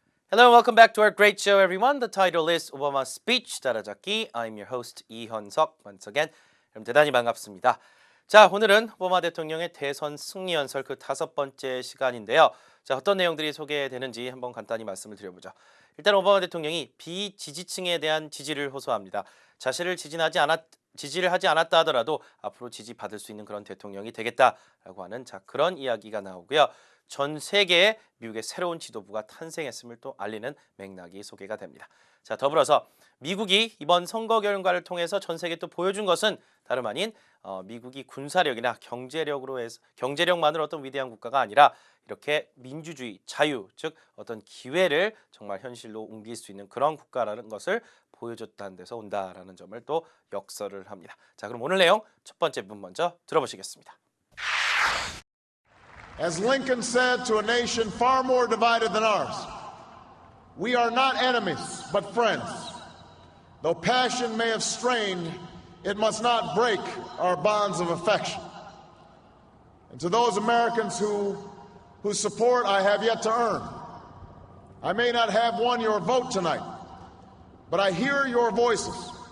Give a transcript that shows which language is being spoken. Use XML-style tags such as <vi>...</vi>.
<en>Hello and welcome back to our great show, everyone. The title is Obama's Speech 따라잡기. I'm your host 이현석. Once again,</en> <ko>여러분 대단히 반갑습니다. 자, 오늘은 오바마 대통령의 대선 승리 연설 그 5번째 시간인데요. 자, 어떤 내용들이 소개되는지 한번 간단히 말씀을 드려보죠. 일단 오바마 대통령이 비지지층에 대한 지지를 호소합니다. 자신을 지지를 하지 않았다 하더라도 앞으로 지지받을 수 있는 그런 대통령이 되겠다라고 하는 자, 그런 이야기가 나오고요. 전 세계에 미국의 새로운 지도부가 탄생했음을 또 알리는 맥락이 소개가 됩니다. 자, 더불어서 미국이 이번 선거 결과를 통해서 전 세계에 또 보여준 것은 다름 아닌 미국이 군사력이나 경제력만으로 어떤 위대한 국가가 아니라 이렇게 민주주의, 자유, 즉 어떤 기회를 정말 현실로 옮길 수 있는 그런 국가라는 것을 보여줬다는 데서 온다라는 점을 또 역설을 합니다. 자, 그럼 오늘 내용 첫 번째 부분 먼저 들어보시겠습니다.</ko> <en>As Lincoln said to a nation far more divided than ours, we are not enemies, but friends. Though passion may have strained, it must not break our bonds of affection. And to those Americans whose support I have yet to earn, I may not have won your vote tonight, but I hear your voices.</en>